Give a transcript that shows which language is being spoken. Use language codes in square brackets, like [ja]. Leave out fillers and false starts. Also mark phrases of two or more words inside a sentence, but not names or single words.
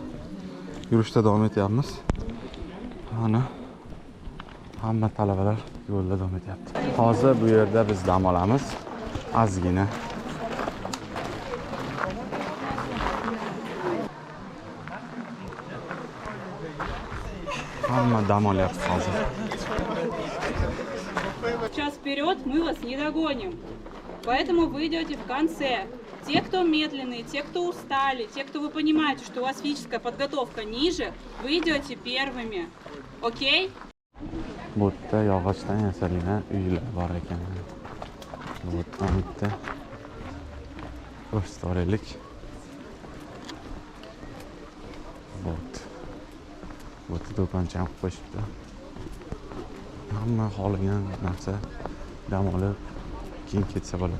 [uz] Yurishda davom etyapmiz. Mana hamma talabalar yo'lda davom etyapti. Hozir bu yerda biz dam olamiz. Ozgina. Hamma dam olyapti hozir. [ru] Сейчас вперед мы вас не догоним. Поэтому вы идете в конце. Те, кто медленные, те, кто устали, те, кто вы понимаете, что у вас физическая подготовка ниже, вы идете первыми. Окей? [uz] Bu yerda yog'ochdan yasalgan uylar bor ekan. Bu yerda restoranlik. Bu yerda do'koncha ham qo'yishibdi. Hamma xohlagan narsa dam olib keyin ketsa bo'ladi.